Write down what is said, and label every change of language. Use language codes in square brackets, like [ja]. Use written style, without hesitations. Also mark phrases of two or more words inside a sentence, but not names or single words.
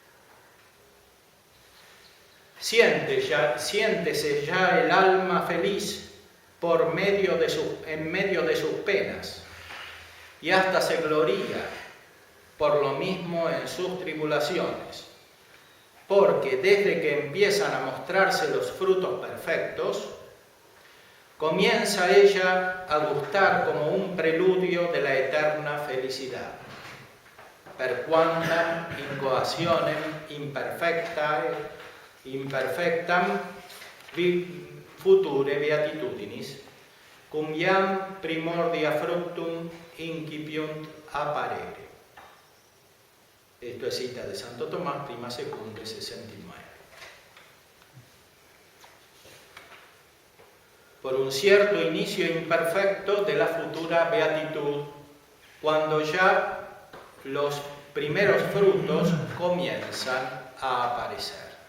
[es] Siéntese ya el alma feliz en medio de sus penas, y hasta se gloría por lo mismo en sus tribulaciones, porque desde que empiezan a mostrarse los frutos perfectos, comienza ella a gustar como un preludio de la eterna felicidad. [la] Per quantam incoationem imperfectam future beatitudinis, cum iam primordia fructum incipiunt apparere. [es] Esto es cita de Santo Tomás, [la] prima secunde [es] 69. Por un cierto inicio imperfecto de la futura beatitud, cuando ya los primeros frutos comienzan a aparecer.